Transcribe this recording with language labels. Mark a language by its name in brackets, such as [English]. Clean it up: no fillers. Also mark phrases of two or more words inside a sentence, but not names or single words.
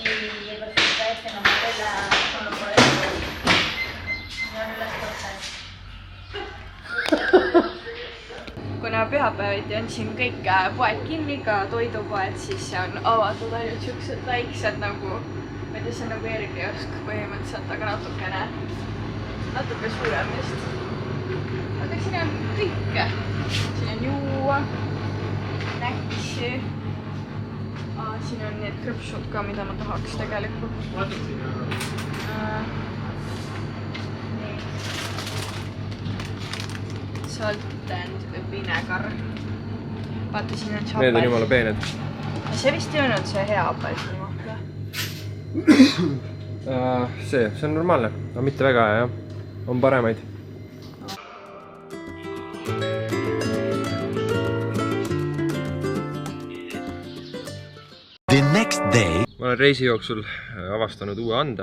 [Estonian] Kuna pühapäeviti on siin kõik poed kinni, ka toidupoed, siis see on avatud ainult siuksed väiksed nagu, ma ei tea, see on nagu Ergiosk põhimõtteliselt, aga natuke suurem vist. Aga siin on kõike. Siin on juua, näksi. Siin on need krõpsud ka, mida ma tahaks tegelikult. [English] Salt and vinegar. [Estonian] Vaata, siin on Need on jumala peened. See vist ei olnud see hea apelsinimahla. See on normaalne, aga mitte väga hea, jah. On paremaid. Ma olen reisi jooksul avastanud uue ande.